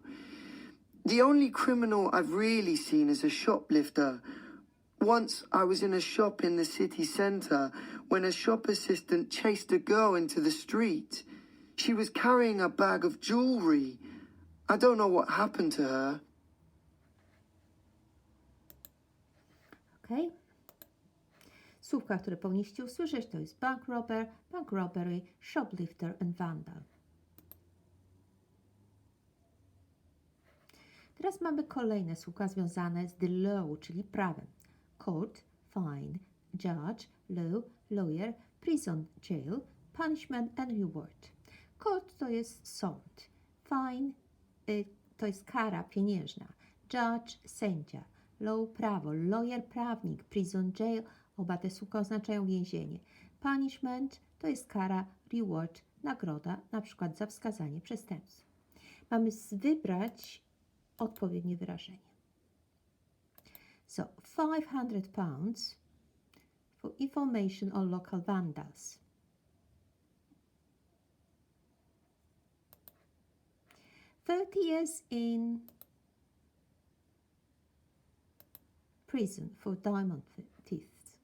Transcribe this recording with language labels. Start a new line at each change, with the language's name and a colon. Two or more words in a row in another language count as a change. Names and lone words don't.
English: The only criminal I've really seen is a shoplifter. Once I was in a shop in the city centre when a shop assistant chased a girl into the street. She was carrying a bag of jewellery. I don't know what happened to her. Ok?
Polish: Słówka, które powinniście usłyszeć, to jest
English: bank robber, bank robbery, shoplifter and vandal.
Polish: Teraz mamy kolejne słówka związane z
English: the law,
Polish: czyli prawem.
English: Court, fine, judge, law, lawyer, prison, jail, punishment and reward.
Polish: Court to jest sąd. Fine to jest kara pieniężna. Judge, sędzia. Law, prawo. Lawyer, prawnik.
English: Prison, jail.
Polish: Oba te słówka oznaczają więzienie. Punishment to jest kara. Reward, nagroda, na przykład za wskazanie przestępstwa. Mamy wybrać odpowiednie wyrażenie.
English: So, £500 for information on local vandals. "30 years in prison for diamond thieves."